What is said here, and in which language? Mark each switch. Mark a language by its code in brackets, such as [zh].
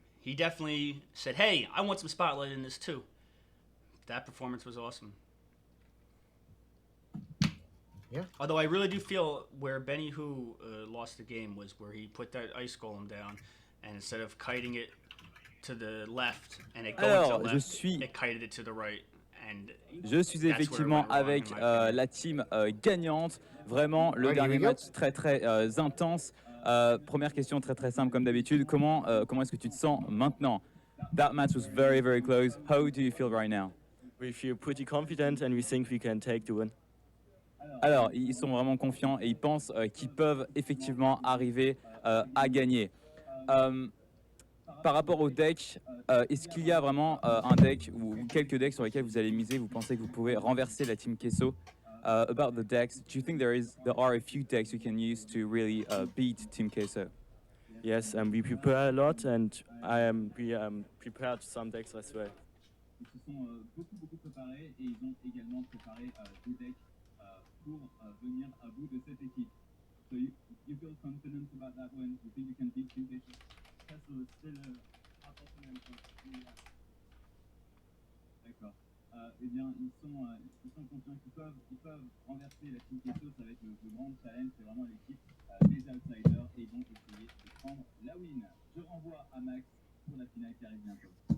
[en] He definitely said, hey, I want some spotlight in this too. That performance was awesome. Yeah. Although I really do feel where Benny Who lost the game was where he put that ice golem down, and instead of kiting it to the left and it going to the left, it kited it to the right. And [fr] Je suis effectivement avec la team gagnante. Vraiment, le dernier match très très intense. Première question très très simple comme d'habitude. Comment est-ce que tu te sens maintenant? [en] That match was very very close. How do you feel right now? We feel pretty confident and we think we can take the win. [fr] Alors, ils sont vraiment confiants et ils pensent qu'ils peuvent effectivement arriver à gagner. Par rapport au deck, est-ce qu'il y a vraiment un deck ou quelques decks sur lesquels vous allez miser? Vous pensez que vous pouvez renverser la team Queso? [en] About the decks, do you think there are a few decks you can use to really beat Team Queso? Yes, we prepare a lot and we prepared some decks as well. [fr] Ils se sont beaucoup préparés et ils ont également préparé des decks pour venir à bout de cette équipe. [en] So you feel confident about that one? You think you can beat Team Queso? Castle is still a opponent. [fr] D'accord. Eh bien, ils sont confiants qu'ils peuvent renverser la team Queso. Ça va être le grand challenge. C'est vraiment l'équipe des outsiders et ils vont essayer de prendre la win. Je renvoie à Max pour la finale qui arrive bientôt.